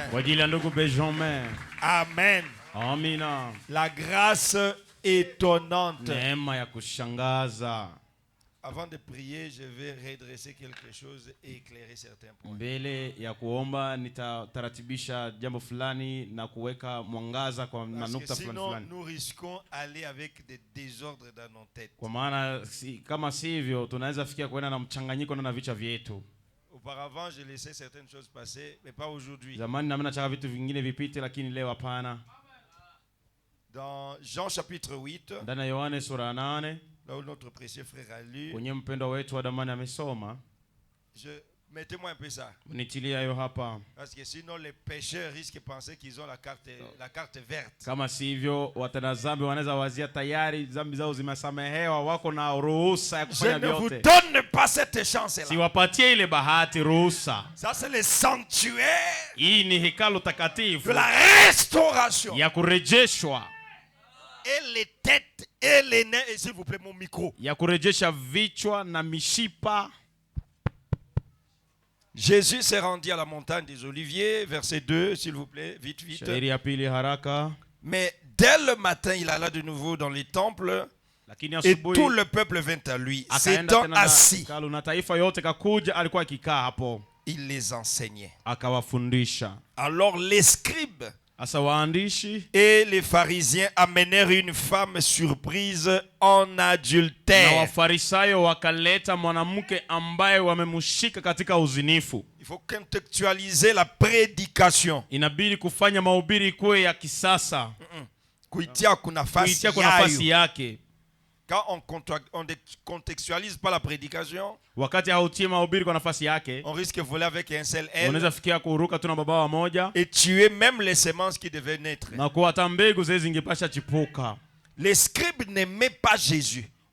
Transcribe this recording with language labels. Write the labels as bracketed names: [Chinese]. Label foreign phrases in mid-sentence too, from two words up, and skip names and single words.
[French] Amen. [Swahili] Amina. [French] La grâce étonnante. [Swahili] Neema ya kushangaza. [French] Avant de prier, je vais redresser quelque chose et éclairer certains points. [Swahili] Mbele ya kuomba nitaratibisha jambo fulani na kuweka mwangaza kwa nukta fulani fulani. [French] Nous risquons aller avec des désordres dans nos têtes. [Swahili] Kwa maana kama sivyo tunaweza fikia kwenda na mchanganyiko na vichwa vyetu. [French] Auparavant, je laissais certaines choses passer, mais pas aujourd'hui. [Swahili] Zamani na mimi nataka vitu vingine vipite, lakini leo hapana. [French] Dans Jean chapitre 8, [Swahili] ndani ya Yohane sura 8, [French] là où notre précieux frère a lu, [Swahili] kwenye mpendo wetu wa damani amesoma. [French] Mettez-moi un peu ça. [Swahili] Nitilia hayo hapa. [French] Parce que sinon les pécheurs risquent de penser qu'ils ont la carte verte. [Swahili] Kama sivyo watenda dhambi wanaweza wazia tayari dhambi zao zimesamehewa, wako na ruhusa ya kufanya vyote. [French] Je ne vous donne pas cette chance là. [Swahili] Siwapatie ile bahati, ruhusa. [French] Ça c'est le sanctuaire. [Swahili] Hii ni hekalu takatifu [French] de la restauration. [Swahili] Ya kurejeshwa. [French] Et les têtes et les nez, et s'il vous plaît mon micro. [Swahili] Ya kurejesha vichwa na mishipa. [French] Jésus s'est rendu à la montagne des Oliviers, verset 2, s'il vous plaît, vite, vite. Mais dès le matin, il alla de nouveau dans les temples et tout le peuple vint à lui. S'étant assis, il les enseignait. Alors les scribes et les pharisiens amenèrent une femme surprise en adultère. Il faut contextualiser la prédication. [Swahili] Kuitia kuna nafasi yake. [French] Quand on ne contextualise pas la prédication, on risque de voler avec un seul aile et tuer même les semences qui devaient naître. Les scribes n'aimaient pas Jésus.